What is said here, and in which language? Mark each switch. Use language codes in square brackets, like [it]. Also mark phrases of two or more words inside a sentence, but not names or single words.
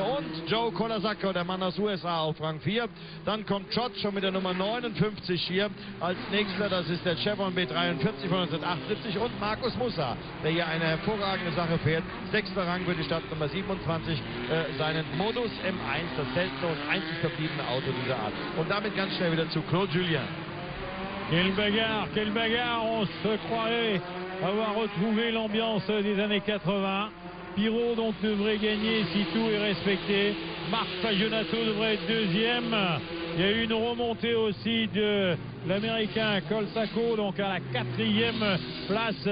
[de] Und Joe Colasacco, der Mann aus USA, auf Rang 4. Dann kommt Trott schon mit der Nummer 59 hier als nächster. Das ist der Chevron B43 von 1978. Und Markus Mussa, der hier eine hervorragende Sache fährt. 6. Rang für die Startnummer 27, seinen Modus M1, das seltene und einzig verbliebene Auto dieser Art. Und damit ganz schnell wieder zu Claude Julien. [fr] Quelle bagarre, on se croirait avoir retrouvé l'ambiance des années 80. Pirro donc devrait gagner si tout est respecté. Marc Fagionato devrait être deuxième. Il y a eu une remontée aussi de l'américain Colsaco, donc à la 4e place.